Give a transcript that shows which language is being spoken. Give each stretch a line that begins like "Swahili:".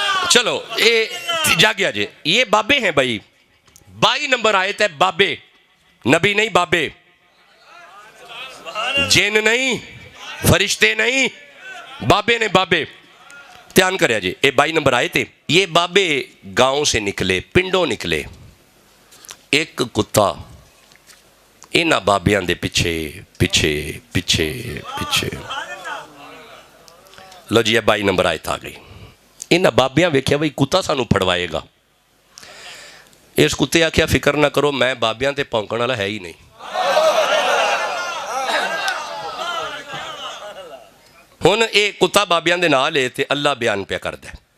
Punjabi: چلو جاگیا جے,
Urdu: یہ بابے ہیں بھائی.
Punjabi: 22 نمبر آیت ہے بابے, نبی نہیں بابے, جن نہیں, فرشتے نہیں, بابے نے بابے.
Urdu: دھیان کریا جی, یہ 22 نمبر آیت ہے. یہ بابے گاؤں سے نکلے,
Punjabi: پنڈوں نکلے. ایک کتا انہاں بابیاں دے پیچھے پیچھے پیچھے پیچھے. لو جی 22 نمبر آیت آ گئی. انہاں بابیاں ویکھیا بھئی کتا سانو پھڑوائے گا. اس کتے آکھیا فکر نہ کرو, میں بابیاں تے پونکن والا ہے ہی نہیں. ہن اے کتا بابیاں دے نال لے تے اللہ بیان پیا کردا ہے.